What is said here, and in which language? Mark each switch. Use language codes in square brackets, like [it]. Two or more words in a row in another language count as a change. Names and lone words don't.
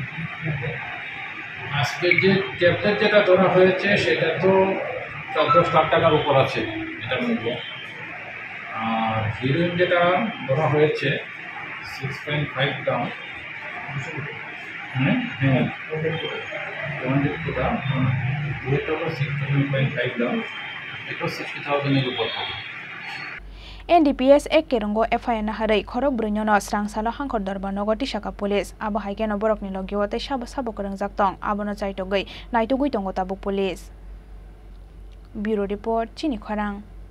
[bn] আজকে যে ট্যাবলেট যেটা ধরা হয়েছে সেটা তো 14 লাখ টাকার উপর আছে এটার মূল্য আর হিরোইন যেটা ধরা হয়েছে 6.5 গ্রাম হ্যাঁ 100 গ্রাম ওয়েটটা 6.5 গ্রাম এটা 60,000 এর উপর হবে [trp] NDPS ek kerongo FIR na harai Khorokbwrwi no srangsalo hankor Dharmanagar tisaka police abo haikeno borokni logio tei sabo korongjak tong abono chaitogui naitogui tongo tabuk [en] police Bureau Report [trp] Chini Khorang